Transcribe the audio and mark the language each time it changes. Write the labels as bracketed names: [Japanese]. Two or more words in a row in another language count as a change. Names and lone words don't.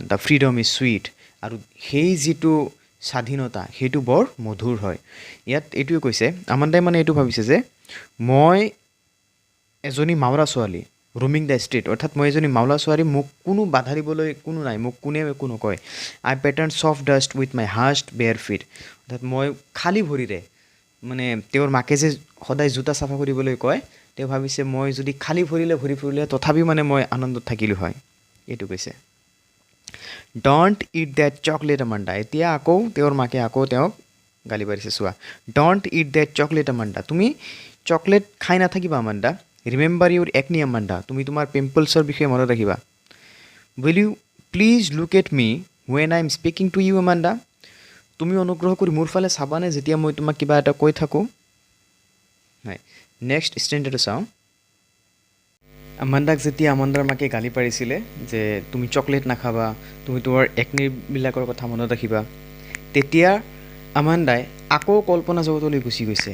[English] The freedom is sweet, [Assamese] আৰু সেই যিটো স্বাধীনতা সেইটো বৰ মধুৰ হয়। ইয়াত এইটোৱে কৈছে আমাণ্ডাই মানে এইটো ভাবিছে যে মই এজনী মাউৰা ছোৱালী [English] roaming the street, [Assamese] অৰ্থাৎ মই এজনী মাউৰা ছোৱালী, মোক কোনো বাধা দিবলৈ কোনো নাই, মোক কোনেও একো নকয়। [English] I patterned soft dust with my hushed bare feet. [Assamese] অৰ্থাৎ মই খালী ভৰিৰে, মানে তেওঁৰ মাকে যে সদায় জোতা চাফা কৰিবলৈ কয়, তেওঁ ভাবিছে মই যদি খালী ভৰিৰে ঘূৰি ফুৰিলে তথাপিও মানে মই আনন্দত থাকিলোঁ হয়, এইটো কৈছে। [English] Don't eat that chocolate, Amanda. [Assamese] এতিয়া আকৌ তেওঁৰ মাকে আকৌ তেওঁক গালি পাৰিছে চোৱা। [English] Don't eat that chocolate, Amanda. [Assamese] তুমি চকলেট খাই নাথাকিবা আমাণ্ডা। [English] Remember your acne, Amanda. [Assamese] তুমি তোমাৰ পিম্পলছৰ বিষয়ে মনত ৰাখিবা। [English] Will you please look at me when I am speaking to you [Assamese] আমাণ্ডা, তুমি অনুগ্ৰহ কৰি মোৰ ফালে চাবানে যেতিয়া মই তোমাক কিবা এটা কৈ থাকোঁ? হয়, [English] next standardটো [Assamese] চাওঁ। আমাণ্ডাক যেতিয়া আমাণ্ডাৰ মাকে গালি পাৰিছিলে যে তুমি চকলেট নাখাবা, তুমি তোমাৰ একনিবিলাকৰ কথা মনত ৰাখিবা, তেতিয়া আমাণ্ডাই আকৌ কল্পনা জগতলৈ গুচি গৈছে।